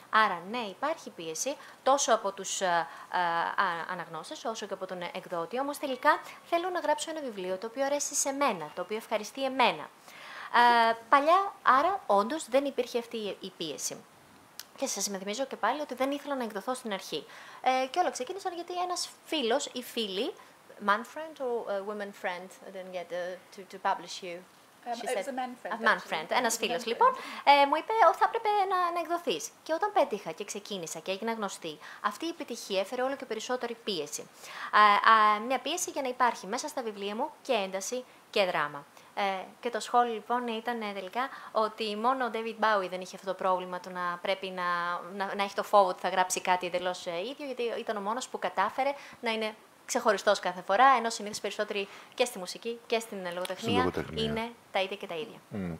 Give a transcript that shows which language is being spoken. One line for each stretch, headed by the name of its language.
Greek: Άρα, ναι, υπάρχει πίεση τόσο από τους αναγνώστες όσο και από τον εκδότη, όμως τελικά θέλω να γράψω ένα βιβλίο το οποίο αρέσει σε μένα, το οποίο ευχαριστεί εμένα. Παλιά, άρα, όντως δεν υπήρχε αυτή η πίεση. Και σας υπενθυμίζω και πάλι ότι δεν ήθελα να εκδοθώ στην αρχή. Και όλα ξεκίνησαν γιατί ένας φίλος ή φίλη,
English: man friend or woman friend? I didn't get to publish you. It was a man friend. Man friend.
Greek: Ένας φίλος, λοιπόν, μου είπε ότι θα έπρεπε να εκδοθείς. Και όταν πέτυχα και ξεκίνησα και έγινα γνωστή, αυτή η επιτυχία έφερε όλο και περισσότερη πίεση. Μια πίεση για να υπάρχει μέσα στα βιβλία μου και ένταση και δράμα. Και το σχόλιο λοιπόν ήταν τελικά ότι μόνο ο David Bowie δεν είχε αυτό το πρόβλημα του να πρέπει να έχει το φόβο ότι θα γράψει κάτι εντελώς ίδιο, γιατί ήταν ο μόνος που κατάφερε να είναι ξεχωριστός κάθε φορά, ενώ συνήθως περισσότεροι και στη μουσική και στην λογοτεχνία είναι τα ίδια και τα ίδια.